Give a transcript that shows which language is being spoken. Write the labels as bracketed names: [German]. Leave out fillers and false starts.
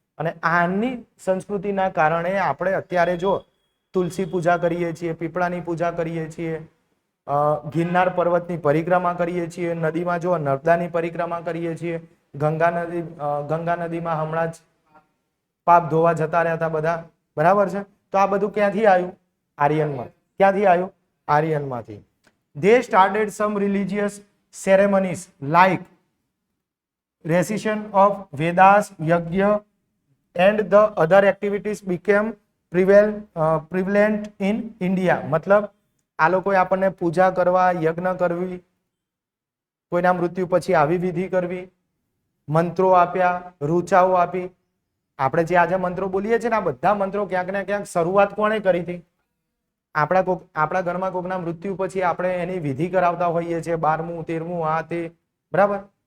[Gujarati] અને આની સંસ્કૃતિના કારણે આપણે અત્યારે જો તુલસી પૂજા કરીએ છીએ, પીપળાની પૂજા કરીએ છીએ, ગિરનાર પર્વતની પરિક્રમા કરીએ છીએ, નદીમાં જો નર્મદાની પરિક્રમા કરીએ છીએ, ગંગા નદીમાં હમણાં જ પાપ ધોવા જતા રહ્યા હતા બધા, બરાબર છે. તો આ બધું ક્યાંથી આવ્યું? આર્યનમાં. ક્યાંથી આવ્યું? આર્યનમાંથી. [English] They started some religious ceremonies like recitation of Vedas, yajna, and the other activities became prevalent in India. [Gujarati] મતલબ આ લોકોએ આપણને પૂજા કરવા, યજ્ઞ કરવી, કોઈના મૃત્યુ પછી આવી વિધિ કરવી, મંત્રો આપ્યા, રૂચાઓ આપી. આપણે જે આજે મંત્રો બોલીએ છીએ ને, આ બધા મંત્રો ક્યાંક ને ક્યાંક શરૂઆત કોણે કરી હતી? આપણા ઘરમાં કોઈના મૃત્યુ પછી આપણે એની વિધિ કરાવતા હોઈએ છીએ, 12મું 13મું આ તે, બરાબર.